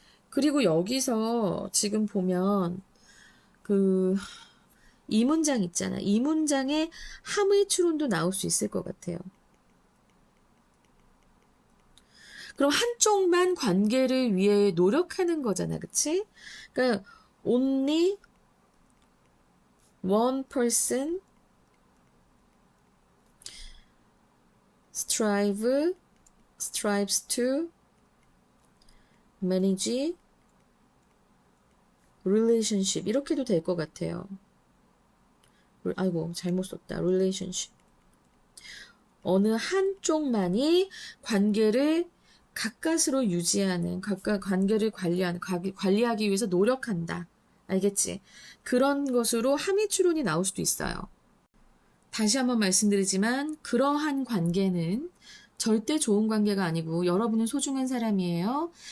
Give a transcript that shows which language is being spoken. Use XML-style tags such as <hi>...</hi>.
<ko>그리고 여기서 지금 보면 이 문장 있잖아. 이 문장에 함의 추론도 나올 수 있을 것 같아요. 그럼 한쪽만 관계를 위해 노력하는 거잖아. 그치?</ko> <en>그러니까 only one person strives to manage relationship</en> <ko>이렇게도 될 것 같아요. 아이고 잘못 썼다. relationship 어느 한쪽만이 관계를 가까스로 유지하는 관계를 관리하기 위해서 노력한다. 알겠지? 그런 것으로 함의 추론이 나올 수도 있어요. 다시 한번 말씀드리지만 그러한 관계는 절대 좋은 관계가 아니고 여러분은 소중한 사람이에요.</ko>